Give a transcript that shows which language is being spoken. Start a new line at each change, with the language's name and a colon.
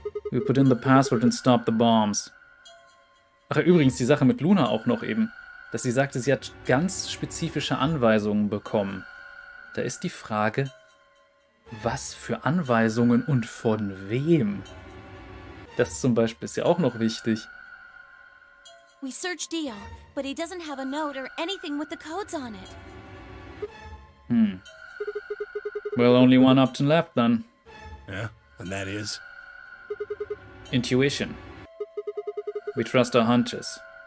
English: We put in the password and stop the bombs.
German: Ach, übrigens, die Sache mit Luna auch noch eben. Dass sie sagte, sie hat ganz spezifische Anweisungen bekommen. Da ist die Frage, was für Anweisungen und von wem? Das zum Beispiel ist ja auch noch wichtig.
English: We searched Dio, but he doesn't have a note or anything with the codes on it. Well, only one option left then. Yeah, and that is? Intuition. We trust our hunches.